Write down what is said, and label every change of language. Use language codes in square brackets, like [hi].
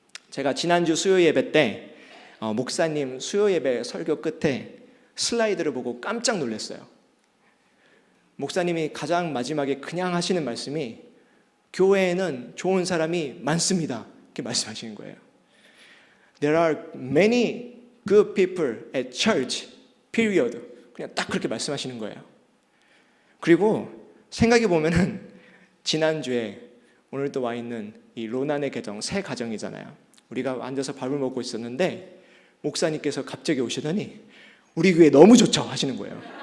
[ko] 제가 지난주 수요 예배 때 목사님 수요 예배 설교 끝에 슬라이드를 보고 깜짝 놀랐어요. 목사님이 가장 마지막에 그냥 하시는 말씀이 교회에는 좋은 사람이 많습니다. 이렇게 말씀하시는 거예요. [en] There are many good people at church, period. [ko] 그냥 딱 그렇게 말씀하시는 거예요. 그리고 생각해 보면은 지난주에 오늘 또 와 있는 이 로난의 계정 새 가정이잖아요. 우리가 앉아서 밥을 먹고 있었는데 목사님께서 갑자기 오시더니 우리 교회 너무 좋죠 하시는 거예요.